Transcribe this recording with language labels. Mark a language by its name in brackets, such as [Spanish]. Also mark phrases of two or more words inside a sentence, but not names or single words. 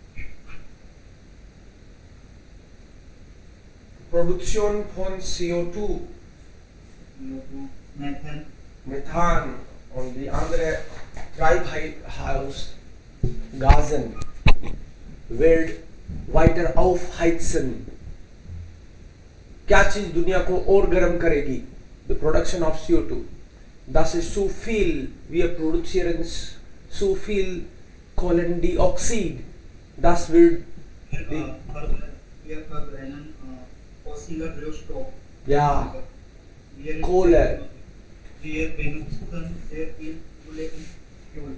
[German] Produktion von CO2, Methane, Methan und die andere Treibhausgasen wird weiter aufheizen. [Hindi] क्या चीज दुनिया को और गर्म करेगी? [English] The production of CO2. [German] Das ist zu viel. Wir produzieren zu viel Kohlendioxid. Das wird wir verbrennen fossiler Rohstoff. ja Kohle. Wir benutzen sehr viel Kohle und Öl.